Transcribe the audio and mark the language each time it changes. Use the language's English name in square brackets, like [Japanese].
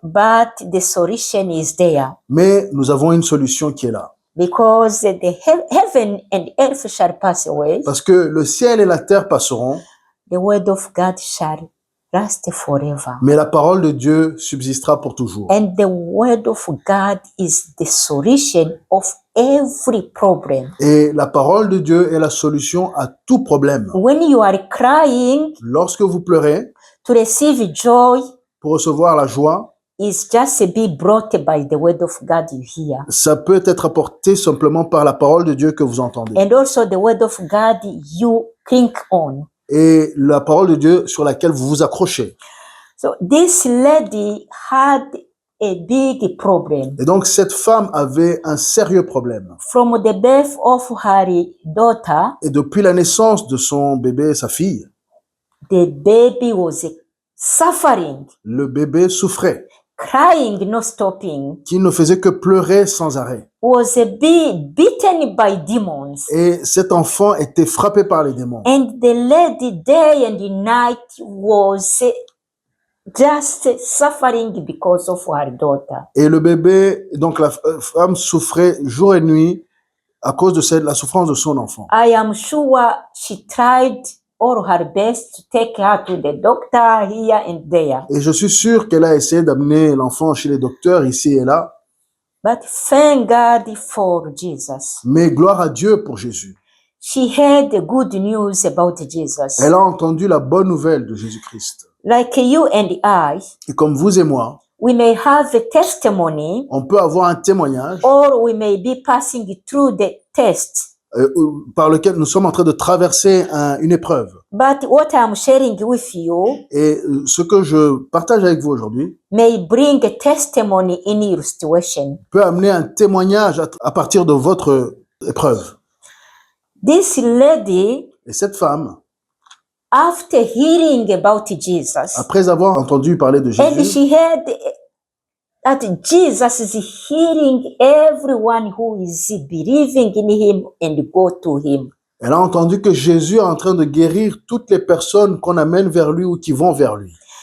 [English] But the solution is there. [French] Mais nous avons une solution qui est là. [English] Because the heaven and earth shall pass away. [French] Parce que le ciel et la terre passeront. [English] The word of God shall last forever. [French] Mais la parole de Dieu subsistera pour toujours. [English] And the word of God is the solution of every problem. [French] Et la parole de Dieu est la solution à tout problème. [English] When you are crying, [French] lorsque vous pleurez, [English] to receive joy, [French] pour recevoir la joie, [English] is just be brought by the word of God you hear. [French] Ça peut être apporté simplement par la parole de Dieu que vous entendez. [English] And also the word of God you cling on. [French] Et la parole de Dieu sur laquelle vous vous accrochez. [English] So this lady had a big problem. [French] Et donc cette femme avait un sérieux problème. [English] From the birth of her daughter, [French] et depuis la naissance de son bébé, sa fille, [English] the baby was suffering. [French] Le bébé souffrait. [English] crying, no stopping, [French] qui ne faisait que pleurer sans arrêt. [English] was beaten by demons. [French] Et cet enfant était frappé par les démons. [English] And the lady day and night was just suffering because of her daughter. [French] Et le bébé, donc la femme souffrait jour et nuit à cause de la souffrance de son enfant. [English] I am sure she tried all her best to take her to the doctor here and there. [French] Et je suis sûr qu'elle a essayé d'amener l'enfant chez les docteurs ici et là. [English] But thank God for Jesus. [French] Mais gloire à Dieu pour Jésus. [English] She heard the good news about Jesus. [French] Elle a entendu la bonne nouvelle de Jésus-Christ. [English] Like you and I, [French] Et comme vous et moi, [English] we may have a testimony [French] on peut avoir un témoignage [English] or we may be passing through the test. [French] par lequel nous sommes en train de traverser une épreuve. [English] But what I'm sharing with you [French] Et ce que je partage avec vous aujourd'hui [English] may bring a testimony in your situation. [French] peut amener un témoignage à partir de votre épreuve. [English] This lady, [French] Et cette femme, [English] after hearing about Jesus, [French] après avoir entendu parler de [English] and [French] Jésus, [English] she heard that Jesus is healing everyone who is believing in him and go to him. [French] elle a entendu que Jésus est en train de guérir toutes les personnes qu'on amène vers lui ou qui vont vers lui.